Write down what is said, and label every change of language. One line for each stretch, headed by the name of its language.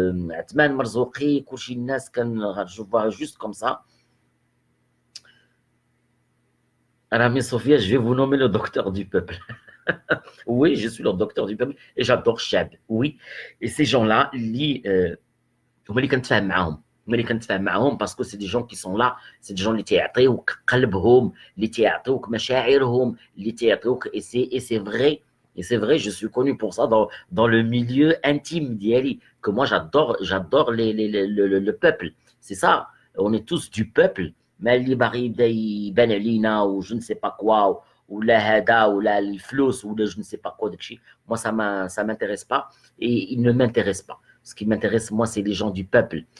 Arabic: عثمان مرزوقي كلشي الناس غنشوفوها
French: جوست كوم سا. Rami Sofia, je vais vous nommer le docteur du peuple. Oui, je suis le docteur du peuple et j'adore Chab. Oui, et ces gens-là,
Arabic: هما اللي كنتفاهم معاهم،
French: parce que c'est des gens qui sont là, c'est des gens
Arabic: اللي تيعطيوك قلبهم، اللي تيعطيوك
French: مشاعرهم، اللي تيعطيوك et c'est vrai, je suis connu pour ça dans le milieu intime
Arabic: ديالي,
French: que moi j'adore le peuple. C'est ça, on est tous du peuple.
Arabic: ما اللي باغي يبدا يبان علينا و
French: je ne sais pas quoi
Arabic: ولا هذا ولا الفلوس ولا je ne sais pas quoi داكشي.
French: Moi ça m'intéresse pas et il ne m'intéresse pas. Ce qui m'intéresse, moi, c'est les gens du peuple.